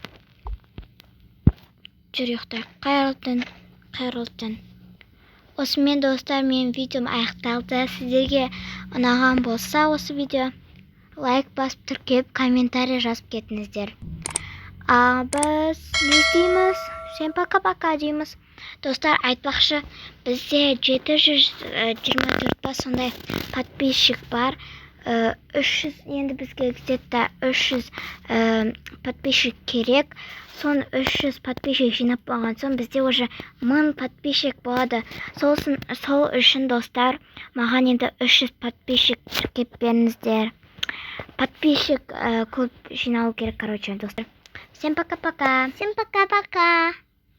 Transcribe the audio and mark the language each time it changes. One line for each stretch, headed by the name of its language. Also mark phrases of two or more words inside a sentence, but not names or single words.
Kazakh: Жүр, ұйықта. Қайырлы. Осымен достар, менің видеом аяқталды. Сіздерге ұнаған болса осы видео лайк басып тіркеп, комментарий жазып кетіңіздер. Біз не дейміз?
Russian: Всем пока-пока
Kazakh: дейміз. Достар, айтпақшы, бізде 724 па сондай подписчик бар. 300, енді бізге где-то 300 подписчик керек. Сон 300 подписчик жинап болған соң бізде уже 1000 подписчик болады. Сол үшін достар, маған енді 300 подписчик тіркеп беріңіздер. подписчик көп жинау керек, короче, достар.
Russian: Всем пока-пока. Всем пока-пока.